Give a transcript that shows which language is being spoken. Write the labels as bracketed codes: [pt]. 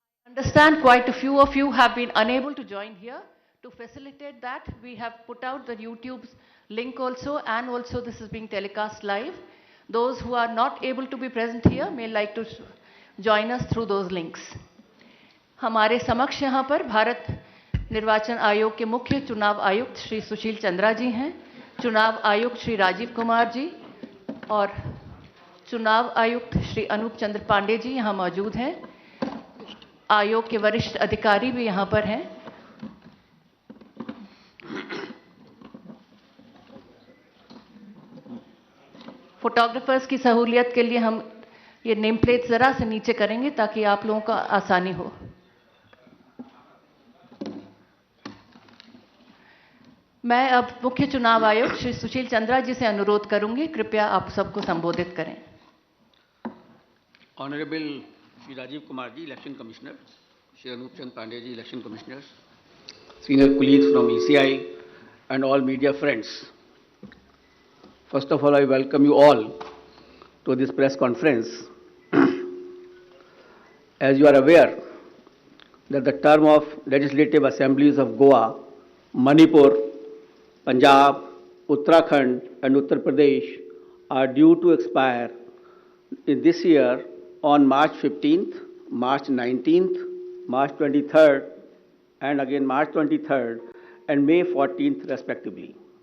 [en] Understand quite a few of you have been unable to join here. To facilitate that, we have put out the YouTube's link also, and also this is being telecast live. Those who are not able to be present here may like to join us through those links. [hi] हमारे समक्ष यहाँ पर भारत निर्वाचन आयोग के मुख्य चुनाव आयुक्त श्री सुशील चंद्रा जी हैं, चुनाव आयुक्त श्री राजीव कुमार जी और चुनाव आयुक्त श्री अनूप चंद्र पांडे जी यहाँ मौजूद हैं। आयोग के वरिष्ठ अधिकारी भी यहाँ पर हैं। फोटोग्राफर्स की सहूलियत के लिए हम ये नेम प्लेट जरा से नीचे करेंगे ताकि आप लोगों का आसानी हो। मैं अब मुख्य चुनाव आयुक्त श्री सुशील चंद्रा जी से अनुरोध करूंगी, कृपया आप सबको संबोधित करें। [en] Honourable Shri Rajiv Kumar ji, election commissioner, Shri Anup Chandra Pandey ji, election commissioners, senior colleagues from ECI and all media friends. First of all, I welcome you all to this press conference. As you are aware that the term of legislative assemblies of Goa, Manipur, Punjab, Uttarakhand and Uttar Pradesh are due to expire in this year on March 15th, March 19th, March 23rd, and again March 23rd and May 14th respectively.